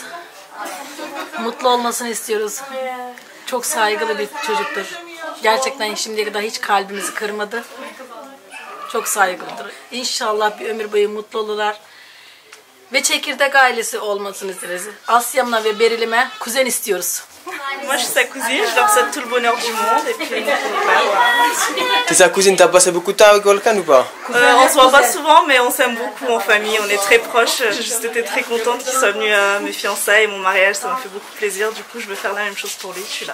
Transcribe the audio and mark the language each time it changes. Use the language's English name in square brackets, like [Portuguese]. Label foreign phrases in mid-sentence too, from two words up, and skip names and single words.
[Turkish] Mutlu olmasını istiyoruz. Çok saygılı bir çocuktur. Gerçekten şimdiye kadar hiç kalbimizi kırmadı. Çok saygılıdır. İnşallah bir ömür boyu mutlu olurlar. Ve çekirdek ailesi olmasını isteriz. Asya'mla ve Beril'ime kuzen istiyoruz. [French] Moi je suis sa cousine, je leur souhaite tout le bonheur du monde et puis voilà. T'es sa cousine, t'as passé beaucoup de temps avec Volkan ou pas? On se voit pas souvent mais on s'aime beaucoup en famille, on est très proches. J'ai juste été très contente qu'il soit venu à mes fiançailles et mon mariage, ça m'a fait beaucoup plaisir. Du coup je veux faire la même chose pour lui, je suis là.